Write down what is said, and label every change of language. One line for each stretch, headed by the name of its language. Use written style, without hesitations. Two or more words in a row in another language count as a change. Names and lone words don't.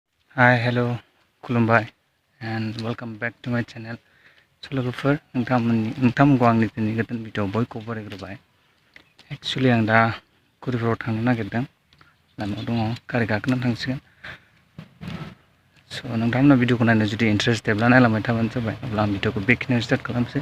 English: Hi, hello, Kulumbai, and welcome back to my channel. So,
Bodo: logoफोर नोंथांमोनखौ आंनि दिनै गोदान भिडिअ बयखौ बरायग्रोबाय। एक्चुअली आं दा गुरुपुराव थांनो नागिरदों। लामायाव दङ, गारि गाखोनानै थांसिगोन। स' नोंथांमोना भिडिअखौ नायनो जुदि इन्टारेस्टेडब्ला नायलांबाय थाबानो जाबाय। अब्ला आं भिडिअखौ बेखिनियाव स्टार्ट खालामसै।